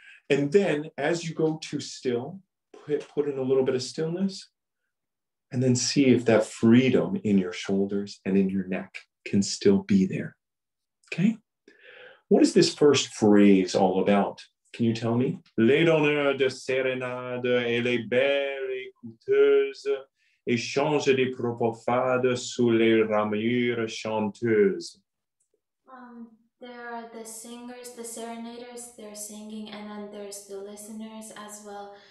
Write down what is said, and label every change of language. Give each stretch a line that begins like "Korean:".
English: And then as you go too still, put in a little bit of stillness and then see if that freedom in your shoulders and in your neck can still be there. Okay? What is this first phrase all about? Can you tell me?
French: Les donneurs de sérénade et les belles écouteuses échangent des propos fades sous les ramures chanteuses.
English: There are the singers, the serenaders, they're singing, and then there's the listeners as well.